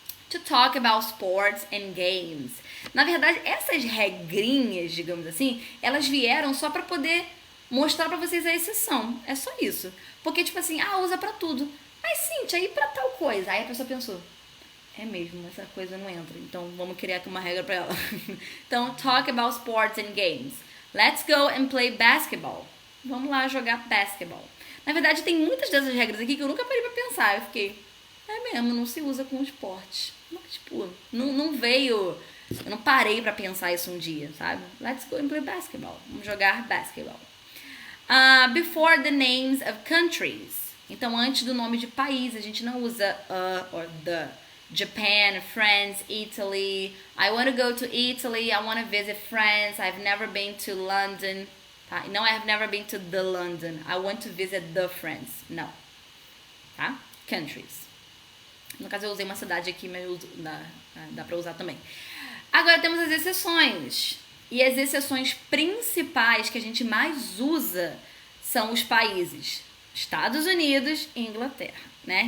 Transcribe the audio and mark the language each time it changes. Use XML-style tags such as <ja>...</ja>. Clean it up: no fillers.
<en>To talk about sports and games.</en> <pt>Na verdade, essas regrinhas, digamos assim, elas vieram só para poder mostrar para vocês a exceção. É só isso. Porque, tipo assim, usa para tudo. Mas, Cíntia, aí pra tal coisa? Aí a pessoa pensou, é mesmo, essa coisa não entra. Então, vamos criar aqui uma regra pra ela.</pt> <en>Então, talk about sports and games. Let's go and play basketball. Vamos lá jogar basketball.</en> <pt>Na verdade, tem muitas dessas regras aqui que eu nunca parei pra pensar. Eu fiquei, é mesmo, não se usa com esporte. Tipo, não veio... Eu não parei pra pensar isso um dia, sabe?</pt> <en>Let's go and play basketball.</en> <pt>Vamos jogar basketball.</pt> <en>Before the names of countries.</en> <pt>Então, antes do nome de país, a gente não usa or the.</pt> <en>Japan, France, Italy. I want to go to Italy. I want to visit France. I've never been to London. Tá? No, I have never been to the London. I want to visit the France.</en> <pt>Não. Tá? Countries. No caso, eu usei uma cidade aqui, mas dá pra usar também. Agora temos as exceções. E as exceções principais que a gente mais usa são os países Estados Unidos e Inglaterra, né?</pt>